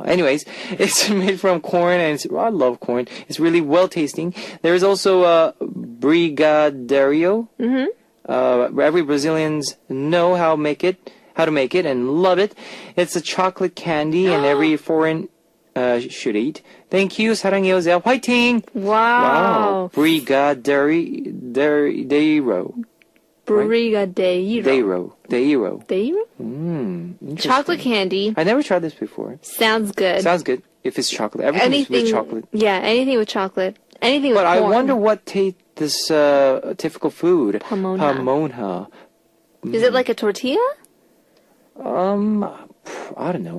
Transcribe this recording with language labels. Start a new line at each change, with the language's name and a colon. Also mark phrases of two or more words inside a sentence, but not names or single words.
English: Anyways, it's made from corn, and I love corn. It's really well tasting. There is also a brigadeiro. Every Brazilians know how to make it and love it. It's a chocolate candy, and every foreign should eat. Thank you,
Korean: 사랑해요, 제가 화이팅!
English: Wow. Brigadeiro. Brigadeiro. Deiro. Interesting. Chocolate candy. I never tried this before. Sounds good. Sounds good. If it's chocolate. Everything with chocolate. Yeah, anything with chocolate. Anything with corn. But I wonder what this typical food. Pamonha. Is it like a tortilla? I don't know.